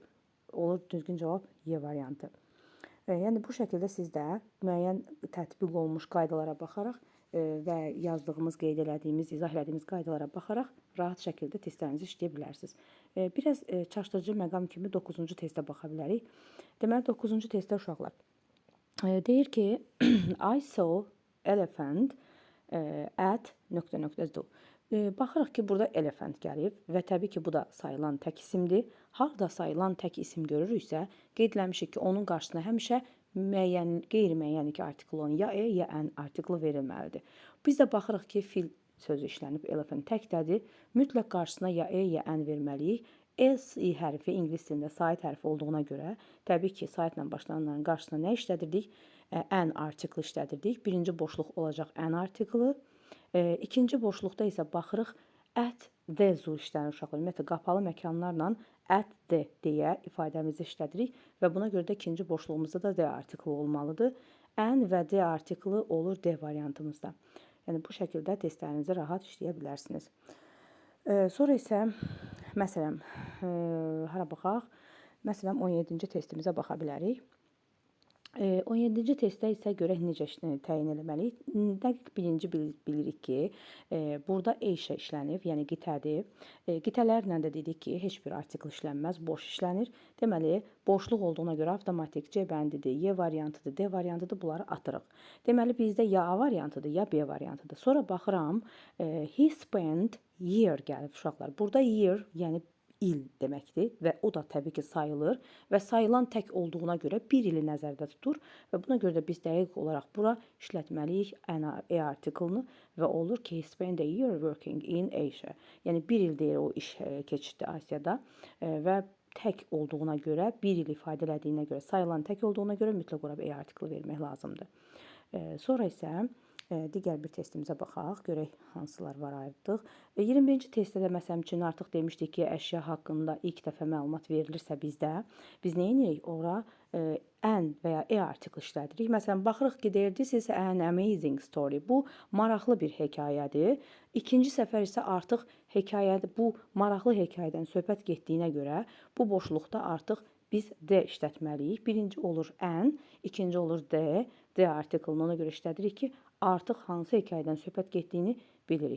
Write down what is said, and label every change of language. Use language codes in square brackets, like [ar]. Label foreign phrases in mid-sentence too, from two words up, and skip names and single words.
[az] Olur düzgün cavab Y variantı. Yəni bu şəkildə siz də müəyyən tətbiq olunmuş qaydalara baxaraq və yazdığımız, qeyd elədiyimiz, izah elədiyimiz qaydalara baxaraq rahat şəkildə testlərinizi işləyə bilərsiniz. Biraz çaşdırıcı məqam kimi 9-cu testə baxa bilərik. Deməli, 9-cu testdə uşaqlar deyir ki, [en] I saw elephant at ... [az] Baxırıq ki, burada elephant gəlib və təbii ki, bu da sayılan tək isimdir. Harda sayılan tək isim görürüksə, qeyd eləmişik ki, onun qarşısına həmişə müəyyən, qeyri-müəyyən iki artikl olan ya E, ya N artiklı verilməlidir. Biz də baxırıq ki, fil sözü işlənib, elephant təkdədir. Mütləq qarşısına ya E, ya N verməliyik. S-i hərfi ingilis dilində sait hərfi olduğuna görə, təbii ki, saitlə başlananların qarşısına nə işlədirdik? N artiklı işlədirdik. Birinci boşluq olacaq N artiklı. İkinci boşluqda isə baxırıq, [en] at the zoo [az] işlənir uşaqlar. Ümumiyyətlə, qapalı məkanlarla [en] at the [az] deyə ifadəmizi işlədirik və buna görə də ikinci boşluğumuzda da D artiklı olmalıdır. N və D artiklı olur D variantımızda. Yəni, bu şəkildə testlərinizi rahat işləyə bilərsiniz. Sonra isə, məsələn, hara baxaq? Məsələn, 17-ci testimizə baxa bilərik. 17-ci testdə isə görək necə təyin eləməliyik. Dəqiq birinci bilirik ki, burada Asia işlənib, yəni qitədir. Qitələrlə də dedik ki, heç bir artikl işlənməz, boş işlənir. Deməli, boşluq olduğuna görə avtomatik C bəndidir, Y variantıdır, D variantıdır, bunları atırıq. Deməli, bizdə ya A variantıdır, ya B variantıdır. Sonra baxıram, [en] he spent year [az] gəlib uşaqlar. Burada year, yəni il deməkdir və o da təbii ki, sayılır və sayılan tək olduğuna görə bir ili nəzərdə tutur və buna görə də biz dəqiq olaraq bura işlətməliyik E artiklını və olur ki, [en] he spent a year working in Asia. [az] Yəni, bir il deyir o iş keçirdi Asiyada və tək olduğuna görə, bir il ifadə elədiyinə görə, sayılan tək olduğuna görə mütləq olaraq E artikli vermək lazımdır. Sonra isə digər bir testimizə baxaq, görək hansılar var ayırdıq. 21-ci testdə də məsələn üçün artıq demişdik ki, əşya haqqında ilk dəfə məlumat verilirsə bizdə, biz nə edirik? Ora N və ya E artikli işlədirik. Məsələn, baxırıq ki, deyir, [en] this is an amazing story. [az] Bu, maraqlı bir hekayədir. İkinci səfər isə artıq bu maraqlı hekayədən söhbət getdiyinə görə bu boşluqda artıq biz D işlətməliyik. Birinci olur N, ikinci olur D. D artiklını ona görə işlədirik ki, artıq hansı hekayədən söhbət getdiyini bilirik.